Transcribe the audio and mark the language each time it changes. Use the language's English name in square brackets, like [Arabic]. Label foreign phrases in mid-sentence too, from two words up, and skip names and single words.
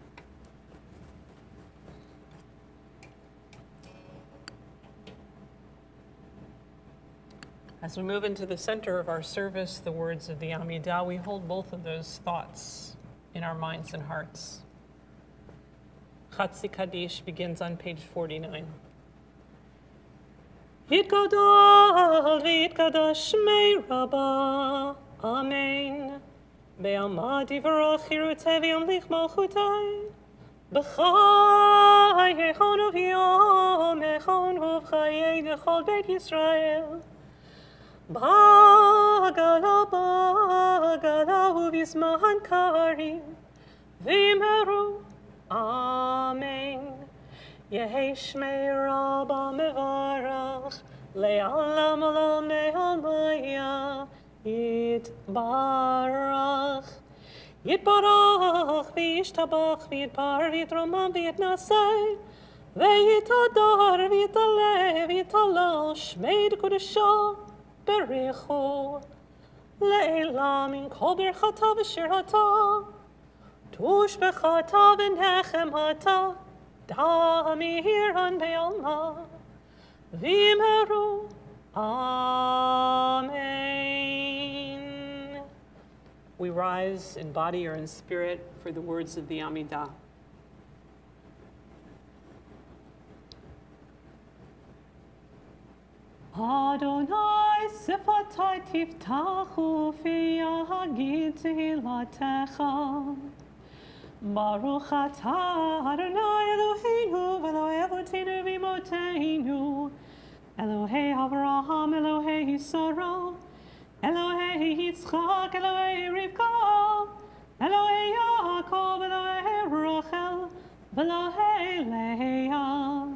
[English] As we move into the center of our service, the words of the Amidah, we hold both of those thoughts in our minds and hearts. Chatzi Kaddish begins on page 49. [Aramaic] יתגדל ויתקדש שמה רבא, אמן. בעלמא די ברא כרעותה וימליך מלכותה. בחייכון וביומיכון ובחיי דכל בית ישראל. בעגלא ובזמן קריב ואמרו. Amen. יהא שמה רבא מברך לעלם ולעלמי עלמיא יתברך. יתברך וישתבח ויתפאר ויתרומם ויתנשא ויתהדר ויתעלה ויתהלל שמה דקדשא בריך הוא לעלא מן כל ברכתא ושירתא תשבחתא ונחמתא דאמירן בעלמא ואמרו. Amen. [English] We rise in body or in spirit for the words of the Amidah. [Hebrew] אדני שפתי תפתח ופי יגיד תהלתך. ברוך אתה אדני אלהינו ואלהי אבותינו ואמותינו אלהי אברהם, אלהי ישראל, אלהי יצחק, אלהי רבקה, אלהי יעקב, אלהי רחל, ואלהי לאה.